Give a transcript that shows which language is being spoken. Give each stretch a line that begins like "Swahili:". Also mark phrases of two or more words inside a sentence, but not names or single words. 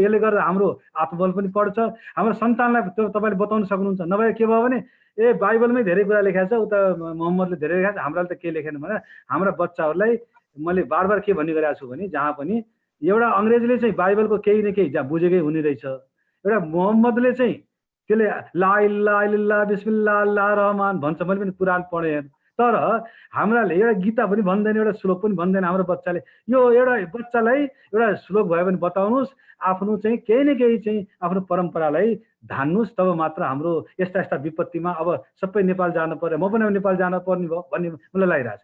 Nepali: यसले गर्दा हाम्रो आत्मबल पनि बढ्छ, हाम्रो सन्तानलाई तपाईँले बताउन सक्नुहुन्छ। नभए के भयो भने बाइबलमै धेरै कुरा लेखाएको छ, उता मोहम्मदले धेरै लेखाएको छ, हाम्राले त के लेखेन भने हाम्रा बच्चाहरूलाई मैले बार के भन्ने गरेको छु भने जहाँ पनि एउटा अङ्ग्रेजले चाहिँ बाइबलको केही न केही जहाँ बुझेकै हुने रहेछ, एउटा मोहम्मदले चाहिँ त्यसले
Arabic: لا إله إلا الله بسم الله الله رحمن
Nepali: भन्छ। मैले पनि कुरान पढेँ, तर हाम्राले एउटा गीता पनि भन्दैन, एउटा श्लोक पनि भन्दैन। हाम्रो बच्चाले यो एउटा बच्चालाई एउटा श्लोक भयो भने बताउनुहोस्, आफ्नो चाहिँ केही न केही चाहिँ आफ्नो परम्परालाई धान्नुहोस्, तब मात्र हाम्रो यस्ता विपत्तिमा अब सबै नेपाल जानु पर्यो, म पनि नेपाल जानु पर्ने भयो भन्ने मलाई लागिरहेको छ।